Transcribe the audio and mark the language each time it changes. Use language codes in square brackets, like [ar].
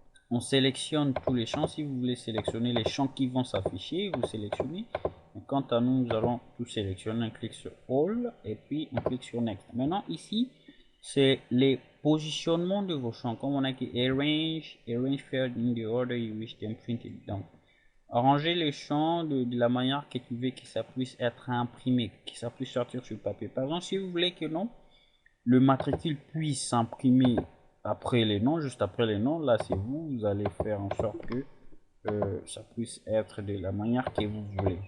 [fr] On sélectionne tous les champs. Si vous voulez sélectionner les champs qui vont s'afficher, vous sélectionnez. Quant à nous, nous allons tout sélectionner. On clique sur All et puis on clique sur Next. Maintenant, ici, c'est les positionnements de vos champs. Comme on a qui [en] Arrange Field in the order you wish them printed. [fr] Donc, arranger les champs de la manière que tu veux que ça puisse être imprimé, que ça puisse sortir sur papier. Par exemple, si vous voulez que non, le matricule puisse s'imprimer après les noms, juste après les noms, là c'est vous, vous allez faire en sorte que ça puisse être de la manière que vous voulez.